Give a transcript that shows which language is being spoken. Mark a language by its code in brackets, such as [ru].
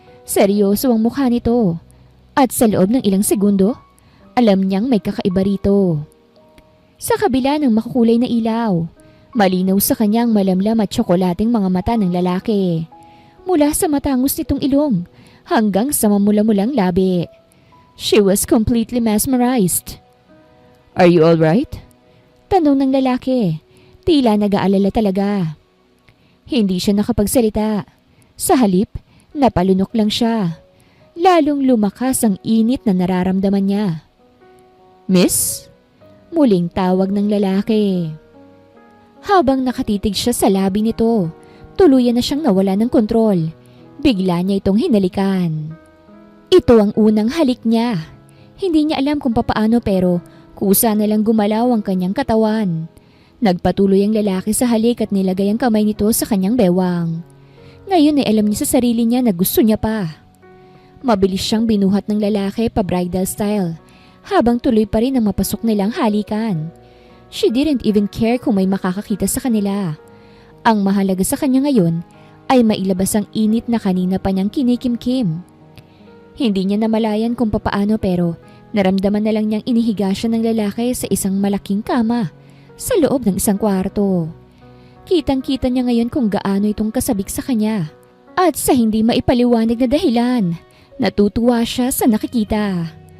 [tl] Seryoso ang mukha nito. At sa loob ng ilang segundo, alam niyang may kakaiba rito. Sa kabila ng makukulay na ilaw, malinaw sa kanyang malamlam at tsokolating mga mata ng lalaki. Mula sa matangos nitong ilong hanggang sa mamula-mulang labi. [en] She was completely mesmerized. Are you alright? [tl] Tanong ng lalaki. Tila nag-aalala talaga. Hindi siya nakapagsalita. Sa halip, napalunok lang siya. Lalong lumakas ang init na nararamdaman niya. Miss? Muling tawag ng lalaki. Habang nakatitig siya sa labi nito, tuluyan na siyang nawala ng kontrol. Bigla niya itong hinalikan. Ito ang unang halik niya. Hindi niya alam kung papaano pero kusa na lang gumalaw ang kanyang katawan. Nagpatuloy ang lalaki sa halik at nilagay ang kamay nito sa kanyang bewang. Ngayon ay alam niya sa sarili niya na gusto niya pa. Mabilis siyang binuhat ng lalaki pa bridal style habang tuloy pa rin ang mapasok nilang halikan. [en] She didn't even care [tl] kung may makakakita sa kanila. Ang mahalaga sa kanya ngayon ay mailabas ang init na kanina pa niyang kinikimkim. Hindi niya namalayan kung papaano pero naramdaman na lang niyang inihiga siya ng lalaki sa isang malaking kama sa loob ng isang kwarto. Kitang-kita niya ngayon kung gaano itong kasabik sa kanya. At sa hindi maipaliwanag na dahilan, natutuwa siya sa nakikita.